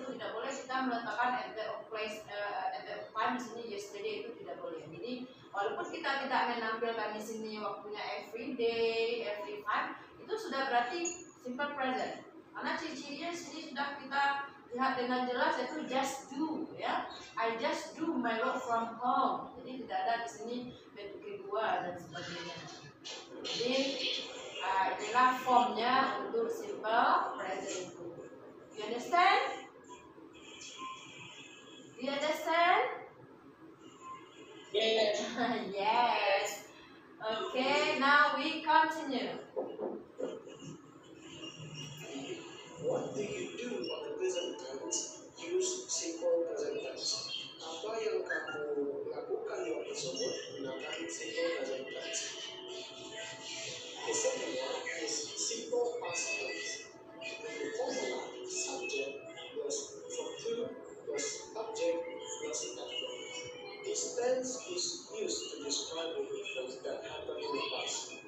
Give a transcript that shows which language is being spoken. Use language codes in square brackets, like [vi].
[id] Itu tidak boleh kita meletakkan [en] at the place, at the time [id] di sini yesterday, itu tidak boleh. Jadi walaupun kita tidak menampilkan di sini waktunya every day, every time, itu sudah berarti simple present. Karena ciri-cirinya di sini sudah kita lihat dengan jelas, yaitu just do, ya. [en] I just do my work from home. [id] Jadi tidak ada di sini bentuk kedua dan sebagainya. Jadi inilah formnya untuk simple present itu. [en] You understand? You understand? Yes. Yes. Okay, now we continue. What do you do on the present tense? Use simple present tense. [id] Apa yang kamu lakukan di waktu tersebut gunakan simple present tense. [en] The second one is simple past tense. The formula subject plus verb to plus object plus adverb. This tense is used to describe the events that happened in the past.